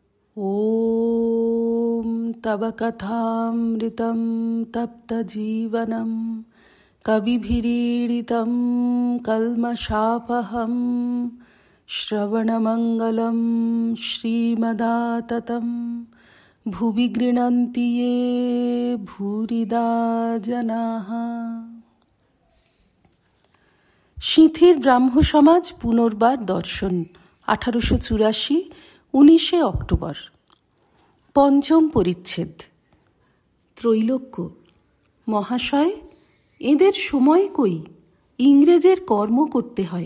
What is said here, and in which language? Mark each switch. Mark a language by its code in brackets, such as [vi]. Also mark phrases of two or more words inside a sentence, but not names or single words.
[sa] ॐ तव कथामृतं तप्तजीवनं कविभिरीडितं कल्मषापहं श्रवणमङ्गलं श्रीमदाततं भुवि गृह्णन्ति ये भूरिदा जनाः। [bn] সিঁথির ব্রাহ্ম সমাজ পুনর্বার দর্শন 1884 19শে অক্টোবর। পঞ্চম পরিচ্ছেদ। ত্রৈলোক্য। মহাশয়, এদের সময় কই, ইংরেজের কর্ম করতে হয়।